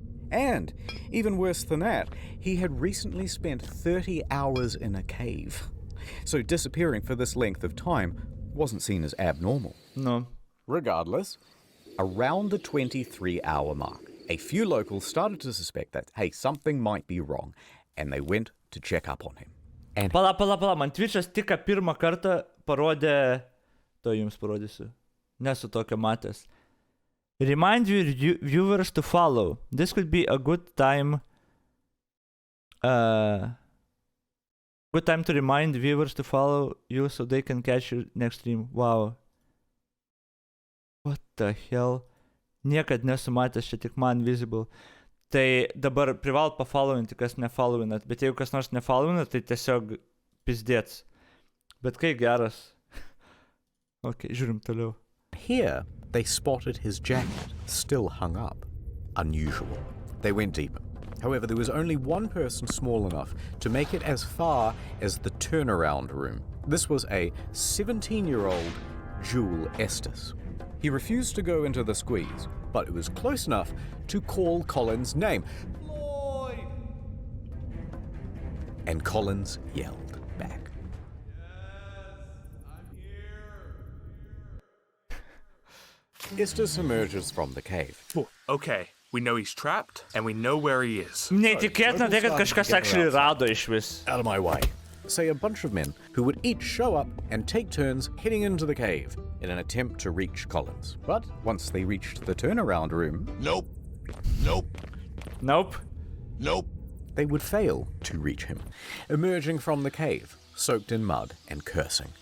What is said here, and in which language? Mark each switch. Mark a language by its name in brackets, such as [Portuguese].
[English] And, even worse than that, he had recently spent 30 hours in a cave. So disappearing for this length of time wasn't seen as abnormal. [Lithuanian] Nu. [English] Regardless, around the 23-hour mark, a few locals started to suspect that, hey, something might be wrong, and they went to check up on him. And [Lithuanian] Pala, man Twitch'as tik pirmą kartą parodė... To jums parodysiu. Nesu tokio matęs. [English] Remind your viewers to follow. This could be a good time... Good time to remind viewers to follow you so they can catch your next stream. Wow. What the hell? [Lithuanian] Niekad nesu matęs, čia tik man visible. Tai dabar privalot pafollowinti, kas nefollowinat, bet jeigu kas nors nefollowinat, tai tiesiog pizdėts. Bet kai geras. Ok, žiūrim toliau. [English] here, they spotted his jacket still hung up. Unusual. They went deeper. However, there was only one person small enough to make it as far as the turnaround room. This was a 17-year-old Jewel Estes. He refused to go into the squeeze, but it was close enough to call Collins' name. Floyd! And Collins yelled back. I'm here. Estes emerges from the cave. Okay, we know he's trapped, and we know where he is. [Lithuanian] Neįtikėtina tai, kad kažkas actually rado išvis. [English] Out of my way, say a bunch of men who would each show up and take turns heading into the cave in an attempt to reach Collins. But once they reached the turnaround room, Nope. Nope. Nope. Nope. they would fail to reach him, emerging from the cave, soaked in mud and cursing.